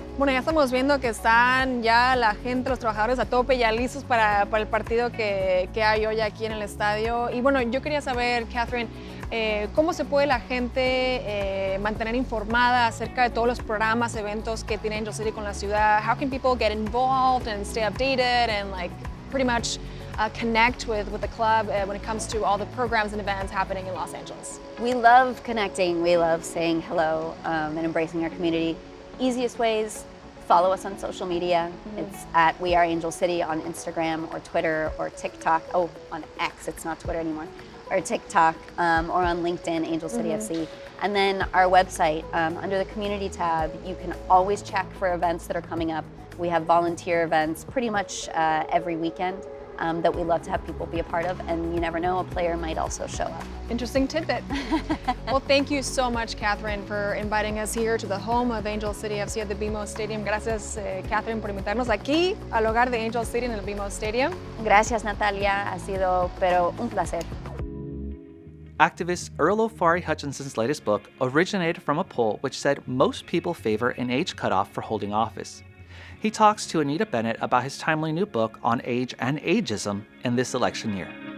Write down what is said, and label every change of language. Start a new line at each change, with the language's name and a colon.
Spanish: Bueno, ya estamos viendo que están ya la gente, los trabajadores a tope, ya listos para el partido que hay hoy aquí en el estadio. Y bueno, yo quería saber, Catherine, ¿cómo se puede la gente mantener informada acerca de todos los programas, eventos que tiene Angel City con la ciudad?
English: How can people get involved and stay updated and like pretty much connect with the club when it comes to all the programs and events happening in Los Angeles? We love connecting. We love saying hello and embracing our community. Easiest ways, follow us on social media. It's at We Are Angel City on Instagram or Twitter or TikTok. Oh, on X, it's not Twitter anymore. Or TikTok or on LinkedIn, Angel City FC. And then our website, under the community tab, you can always check for events that are coming up. We have volunteer events pretty much every weekend. that we love to have people be a part of, and you never know, a player might also show up. Interesting tidbit. Well, thank you so much, Catherine, for inviting us here to the home of Angel City FC at the BMO Stadium.
Spanish: Gracias, Catherine, por invitarnos aquí al hogar de Angel City en el BMO Stadium. Gracias, Natalia. Ha sido, pero un placer.
English: Activist Earl Ofari Hutchinson's latest book originated from a poll which said most people favor an age cutoff for holding office. He talks to Anita Bennett about his timely new book on age and ageism in this election year.